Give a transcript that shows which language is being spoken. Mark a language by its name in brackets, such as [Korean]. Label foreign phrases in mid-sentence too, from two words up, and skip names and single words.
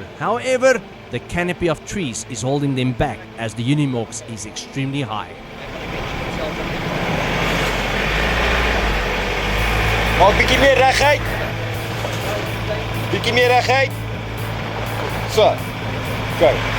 [English] However, the canopy of trees is holding them back as the Unimorphs is extremely high. [Afrikaans] Maak bietjie meer reguit. Bietjie meer reguit. So. [English] Go.